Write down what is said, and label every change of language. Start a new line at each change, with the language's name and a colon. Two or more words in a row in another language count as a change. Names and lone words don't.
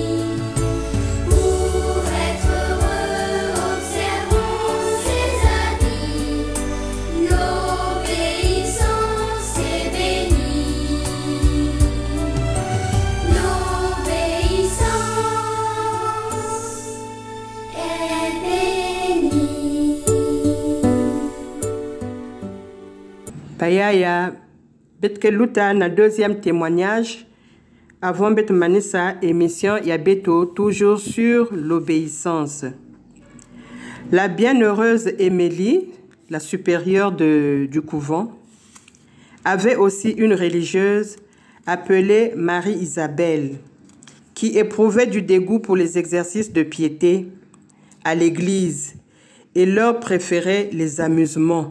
French: Pour être heureux, observons ses avis. L'obéissance est bénie. L'obéissance est bénie.
Kituba (Democratic Republic of Congo): Bayaya, betke luta na
French: deuxième témoignage
Kituba (Democratic Republic of Congo): avant bet manisa émission ya beto
French: toujours sur l'obéissance. La bienheureuse Émilie, la supérieure du couvent, avait aussi une religieuse appelée Marie-Isabelle qui éprouvait du dégoût pour les exercices de piété à l'église et leur préférait les amusements.